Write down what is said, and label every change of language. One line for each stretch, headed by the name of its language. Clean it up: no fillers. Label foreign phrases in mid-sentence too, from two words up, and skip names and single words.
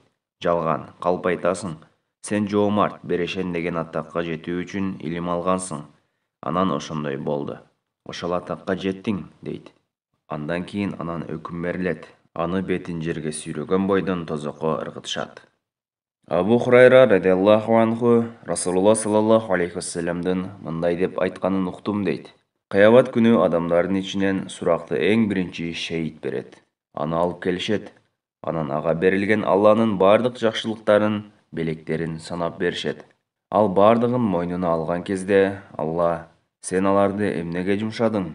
Kyrgyz: Жалган, калп айтасың. Сен жоомарт, берешен деген атакка жетүү үчүн илим алгансың. Анан ошондой болду. Ошол атакка жеттиң дейт. Андан кийин анан өкүм берилет. Аны бетин жерге сүйрөгөн бойдон тозокко ыргытышат. Абу Хурайра
Arabic: رضي الله عنه
Kyrgyz: Расулулла
Arabic: صلى الله عليه
Kyrgyz: вассаламдын мындай деп айтканын уктум дейт. Кыямат күнү адамдардын ичинен суракты эң биринчи шейит берет. Аны алып келишет. Анан ага берилген Алланын бардык жакшылыктарын, белектерин санап беришет. Ал бардыгын мойнуна алган кезде Алла: "Сен аларды эмнеге жумшадың?"